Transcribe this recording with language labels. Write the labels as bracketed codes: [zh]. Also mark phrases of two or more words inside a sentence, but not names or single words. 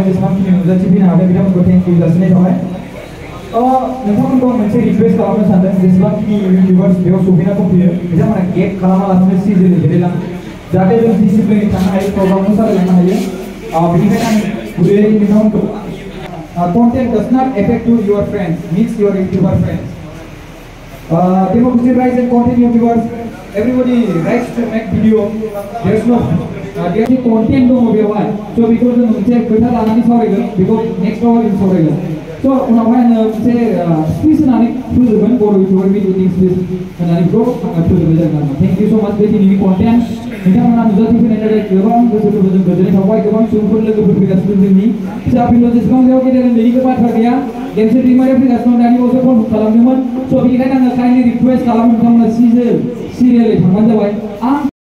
[brx] जेसेबांखिनि नुजाथिफैनो हादों बिथांमोनखौ थेंक इउ जासिनाय थाबाय नोंथांमोनखौ मोनसे रिक्वेस्ट खालामनो सानदों जेसेबांखिनि इउटिउबार्स बेयाव सफैना दंफैयो बिथांमोना गेप खालामालासिनो सिजोनै गेलेलां जाहाथे जों डिसिप्लिनै थानो हायो प्रग्रामखौ सालायलांनो हायो बेनिखायनो आं गुरैयै नोंथांमोनखौ [en] content does not affect your friends means your YouTuber friends democracy rights and content YouTubers everybody likes to make video there's no there's content [brx] dong बेवहाय so बेखौ जों मोनसे खोथा लानानै सावरायगोन बेखौ [en] next hour [brx] जों सावरायगोन so उनावहाय आङो मोनसे स्पिच होनानै फोजोबगोन बर' YouTuber मिटिं स्पिच होनानै बेखौ आङो फोजोबनाय जागोन [en] thank you so much [brx] बे दिनैनि कन्टेन्ट नोंथांमोना नुजाथिफैनायनि थाखाय गोबां गोसोफोरखौ जों गोजोननाय थाबाय गोबां सुबुंफोर लोगोफोर फैगासिनो जोंनि फिसा फिलौ जेसेबां बेयाव गेदेर उन्दैनि बाथ्रा गैया गेमसे दैमारिया फैगासिनो दानि बावसो फन खालामदोंमोन स बेनिखायनो आङो [en] kindly request [brx] खालामो नोंथांमोना सिरियलै थांबानो जाबाय आं